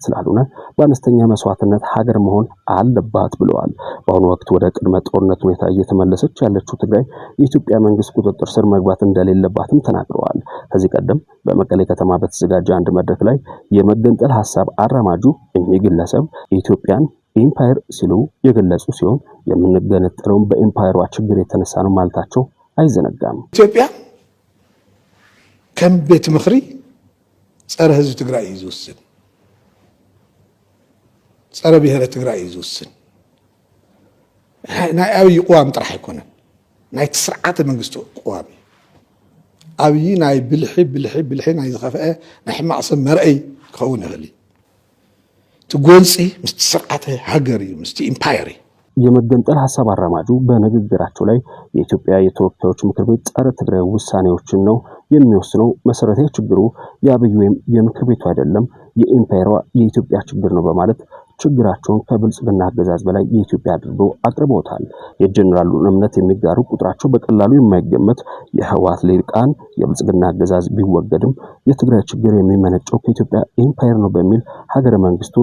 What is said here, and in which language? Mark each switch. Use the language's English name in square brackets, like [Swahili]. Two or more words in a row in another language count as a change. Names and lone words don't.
[Amharic] ስላልሆነ በአነስተኛ መስዋዕትነት ሀገር መሆን አለባት ብለዋል። በአሁኑ ወቅት ወደ ቅድመ ጦርነት ሁኔታ እየተመለሰች ያለችው ትግራይ የኢትዮጵያ መንግስት ቁጥጥር ስር መግባት እንደሌለባትም ተናግረዋል። ከዚህ ቀደም በመቀሌ ከተማ በተዘጋጀ አንድ መድረክ ላይ የመገንጠል ሀሳብ አራማጁ እኚህ ግለሰብ ኢትዮጵያን ኢምፓየር ሲሉ የገለጹ ሲሆን የምንገነጠለው በኢምፓየሯ ችግር የተነሳ ነው ማለታቸው አይዘነጋም። [Tigrinya] ኢትዮጵያ ከም ቤት ምኽሪ ጸረ ህዝብ ትግራይ ይዝውስን ጸረ ብሔረ ትግራይ ይዝውስን ናይ አብይ ቁዋም ጥራሕ አይኮነን ናይ ስርዓተ መንግስቱ ቁዋም አብይ ናይ ብልሒ ናይ ዝኸፈአ ናይ ሕማቅ ሰብ መርአይ ክኸውን ይኽእል ትጎንፂ ምስቲ ስርዓተ ሃገር እዩ ምስቲ ኢምፓየር [Amharic] የመገንጠል ሐሳብ አራማጁ በንግግራቸው ላይ የኢትዮጵያ የተወካዮች ምክር ቤት ጸረ ትግራይ ውሳኔዎችን ነው የሚወስነው፣ መሰረታዊ ችግሩ የአብይ ወይም የምክር ቤቱ አይደለም የኢምፓየሯ የኢትዮጵያ ችግር ነው በማለት ችግራቸውን ከብልጽግና አገዛዝ በላይ የኢትዮጵያ አድርጎ አቅርቦታል። የጀነራሉን እምነት የሚጋሩ ቁጥራቸው በቀላሉ የማይገመት የህወሓት ሊቃን የብልጽግና አገዛዝ ቢወገድም የትግራይ ችግር የሚመነጨው ከኢትዮጵያ ኢምፓየር ነው በሚል ሀገረ መንግስቱን